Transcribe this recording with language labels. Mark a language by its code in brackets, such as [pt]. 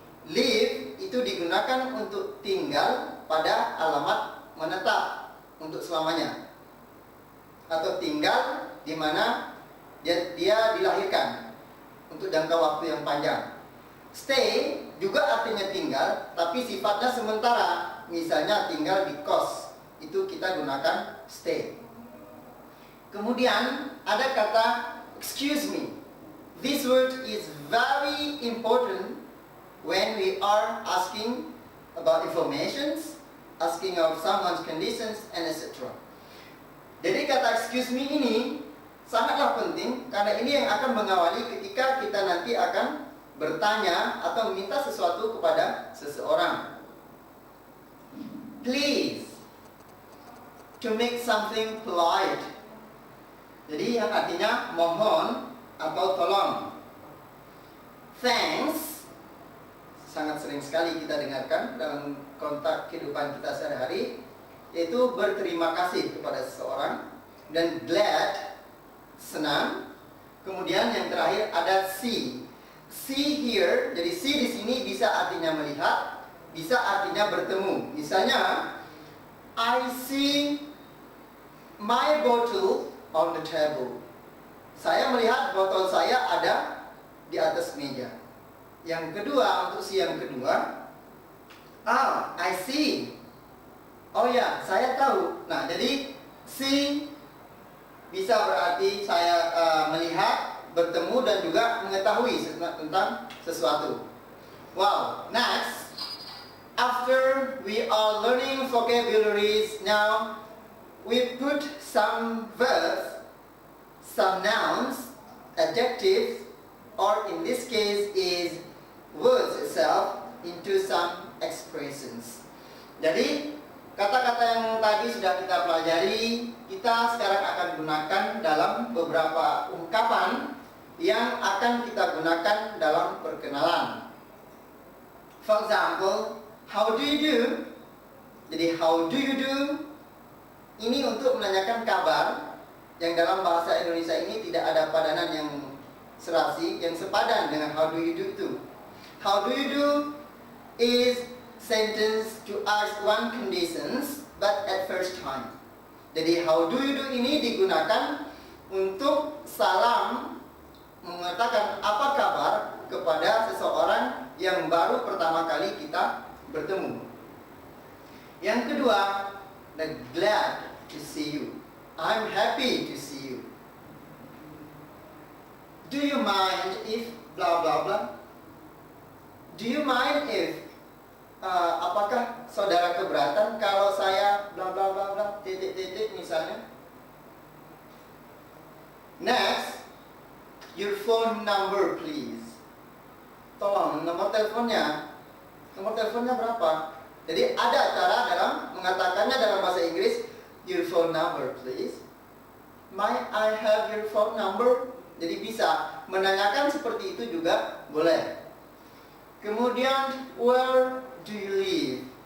[id] Live itu digunakan untuk tinggal pada alamat menetap untuk selamanya, atau tinggal di mana dia dilahirkan untuk jangka waktu yang panjang. Stay juga artinya tinggal, tapi sifatnya sementara. Misalnya tinggal di kos, itu kita gunakan stay. Kemudian ada kata excuse me. [en] This word is very important when we are asking about informations, asking of someone's conditions, and etc. [id] Jadi kata excuse me ini sangatlah penting, karena ini yang akan mengawali ketika kita nanti akan bertanya atau meminta sesuatu kepada seseorang. [en] Please, to make something polite. [id] Jadi yang artinya mohon atau tolong. Thanks, sangat sering sekali kita dengarkan dalam kontak kehidupan kita sehari-hari, yaitu berterima kasih kepada seseorang. Dan glad, senang. Kemudian yang terakhir ada see. See here, jadi see di sini bisa artinya melihat, bisa artinya bertemu. Misalnya, [en] I see my bottle on the table. [id] Saya melihat botol saya ada di atas meja. Yang kedua, untuk si yang kedua, [en] I see. [id] Oh ya, saya tahu. Nah, jadi see bisa berarti saya melihat, bertemu, dan juga mengetahui tentang sesuatu. [en] Wow, next. After we are learning vocabularies, now we put some verbs, some nouns, adjectives, or in this case is words itself, into some expressions. [id] Jadi kata-kata yang tadi sudah kita pelajari, kita sekarang akan gunakan dalam beberapa ungkapan yang akan kita gunakan dalam perkenalan. [en] For example, how do you do? [id] Jadi [en] how do you do [id] ini untuk menanyakan kabar, yang dalam bahasa Indonesia ini tidak ada padanan yang serasi, yang sepadan dengan how do you do itu. [en] How do you do is sentence to ask one conditions but at first time. [id] Jadi [en] how do you do [id] ini digunakan untuk salam, mengatakan apa kabar kepada seseorang yang baru pertama kali kita bertemu. Yang kedua, [en] the glad to see you. I'm happy to see you. Do you mind if blah blah blah? Do you mind if apakah [id] saudara keberatan kalau saya bla bla bla bla titik-titik misalnya? [en] Next, your phone number please. [id] Tolong nomor teleponnya berapa? Jadi ada cara dalam mengatakannya dalam bahasa Inggris, [en] your phone number please. May I have your phone number? [id] Jadi bisa menanyakan seperti itu juga boleh. Kemudian, [en] where do you live?